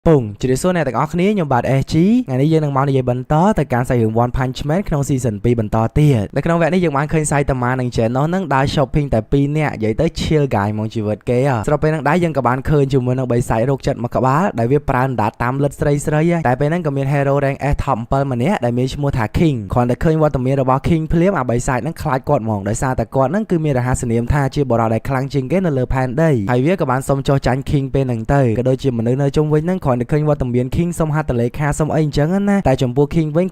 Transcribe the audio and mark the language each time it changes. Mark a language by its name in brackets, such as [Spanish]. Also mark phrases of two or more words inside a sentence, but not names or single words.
[Khmer] ពុងជាសួរអ្នកទាំងអស់គ្នាខ្ញុំបាទ SG ថ្ងៃនេះយើងនឹងមកនិយាយបន្តទៅការសាយរឿង One Punch Man ក្នុង Season 2 បន្តទៀតនៅក្នុងវគ្គនេះយើងបានឃើញសាយតាម៉ានិង Genos នឹងដើរ shopping តែ2នាក់និយាយទៅ [English] chill guy [Khmer] ហ្មងជីវិតគេស្របពេលហ្នឹងដែរយើងក៏បានឃើញជាមួយនឹងបិសាចរោគចិត្តមួយក្បាលដែលវាប្រើអណ្ដាតតាមលិតស្រីតែពេលហ្នឹងក៏មាន [English] hero rank S top 7 [Khmer] ម្នាក់ដែលមានឈ្មោះថា King គ្រាន់តែឃើញ វត្តមានរបស់ King ភ្លាមអាបិសាចហ្នឹងខ្លាចគាត់ហ្មងដោយសារតែគាត់ហ្នឹងគឺមានរហស្សនាមថាជាបរិយាដែលខ្លាំងជាងគេនៅលើផែនដីហើយវាក៏បានសុំចោះចាញ់ King ពេលហ្នឹងទៅក៏ដូចជាមនុស្សនៅជុំវិញហ្នឹងគ្រាន់តែឃើញវត្តមាន King សុំហត្ថលេខាសុំអីអញ្ចឹងណាតែចំពោះ King វិញ